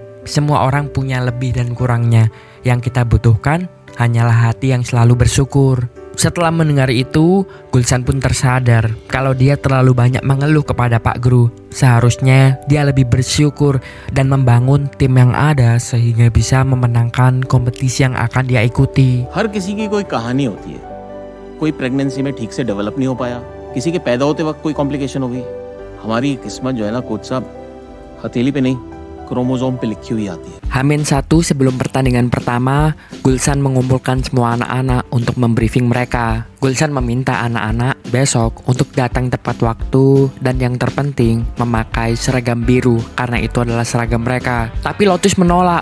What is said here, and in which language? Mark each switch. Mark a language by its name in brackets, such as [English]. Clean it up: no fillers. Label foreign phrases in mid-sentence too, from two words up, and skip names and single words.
[Indonesian] Semua orang punya lebih dan kurangnya. Yang kita butuhkan hanyalah hati yang selalu bersyukur. Setelah mendengar itu, Gulsan pun tersadar kalau dia terlalu banyak mengeluh kepada Pak Guru. Seharusnya dia lebih bersyukur dan membangun tim yang ada sehingga bisa memenangkan kompetisi yang akan dia ikuti. [Hindi] हर किसी की कोई कहानी होती है। कोई प्रेगनेंसी में ठीक से डेवलप नहीं हो पाया, किसी के पैदा होते वक्त कोई कॉम्प्लिकेशन हो गई। हमारी किस्मत जो है ना कोच साहब, हथेली पे नहीं, क्रोमोसोम पे लिखी हुई आती है। [Indonesian] H-1 sebelum pertandingan pertama, Gulsan mengumpulkan semua anak-anak untuk membriefing mereka. Gulsan meminta anak-anak besok untuk datang tepat waktu dan yang terpenting memakai seragam biru karena itu adalah seragam mereka. Tapi Lotus menolak.